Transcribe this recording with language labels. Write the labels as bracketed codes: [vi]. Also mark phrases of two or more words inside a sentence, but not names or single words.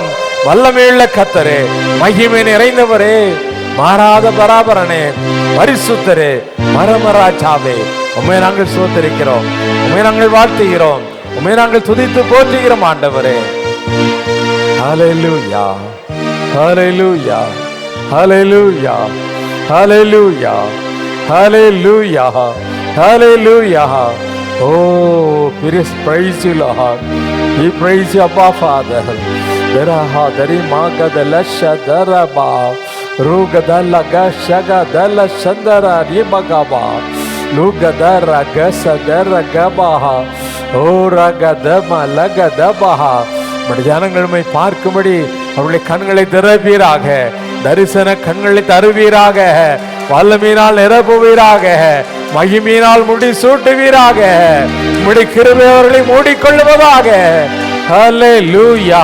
[ta] வல்லமையுள்ள கர்த்தரே, மகிமை நிறைந்தவரே, மாறாத பராபரனே, பரிசுத்தரே, மரமராஜாவே, உம்மை நாங்கள் ஸ்தோத்திரிக்கிறோம், உம்மை நாங்கள் வாழ்த்துகிறோம், உம்மை நாங்கள் துதித்து போற்றுகிறோம் ஆண்டவரே. ஹalleluya, ஹalleluya, ஹalleluya, ஹalleluya, ஹalleluya, ஹalleluya. [en] Oh, praise you, Lord. We praise you, Abba Father. Deraha dari magadala shadaraba rugadala gashagadala shandara ribagaba lugadara gasadara gabaha oh ragadama lagadabaha. [ta] ஜனங்களுமை பார்க்கும்படி அவருடைய கண்களை திறப்பீராக, தரிசன கண்களை தருவீராக, வல்லமையினால் நிரப்புவீராக, மகிமையினால் முடி சூட்டுவீராக, முடி கிருபை அவர்களை மூடிக்கொள்ளுவதாக. ஹல்லேலூயா.